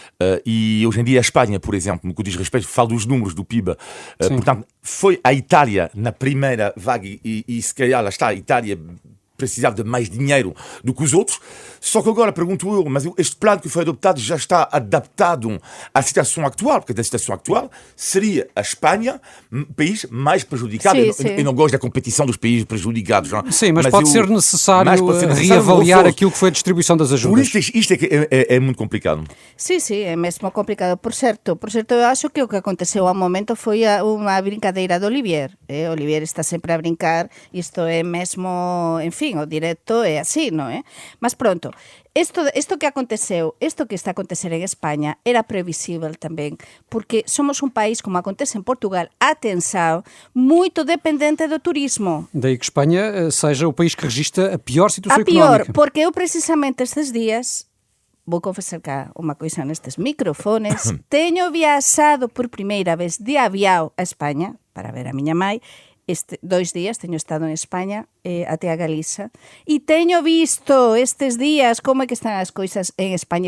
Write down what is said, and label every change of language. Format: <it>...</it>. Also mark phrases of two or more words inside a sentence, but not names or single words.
<pt>e hoje em dia a Espanha, por exemplo, no que diz respeito, falo dos números do PIB, portanto, foi a Itália na primeira vaga e se calhar lá está, a Itália precisava de mais dinheiro do que os outros, só que agora pergunto eu, mas este plano que foi adotado já está adaptado à situação atual, porque a situação atual seria a Espanha o país mais prejudicado. Eu não gosto da competição dos países prejudicados. Não? Sim, mas pode ser necessário reavaliar aquilo que foi a distribuição das ajudas. Por isto é muito complicado. Sí, é mesmo complicado.</pt> <gl>Por certo, eu acho que o que aconteceu ao momento foi unha brincadeira de Olivier. Olivier está sempre a brincar, isto é mesmo, en fin, o directo é así, non é? Mas pronto, isto que aconteceu, isto que está a acontecer en España era previsível tamén, porque somos un país, como acontece en Portugal,</gl> <pt>atenção, muito dependente do turismo. Daí que Espanha seja o país que registra a pior situação A pior, económica.</pt> <gl>porque eu precisamente estes días, vou confesar cá unha coisa nestes microfones, teño viaxado por primeira vez de avião a España, para ver a miña mai, 2 días teño estado en España até a Galiza e teño visto estes días como é que están as coisas en España</gl>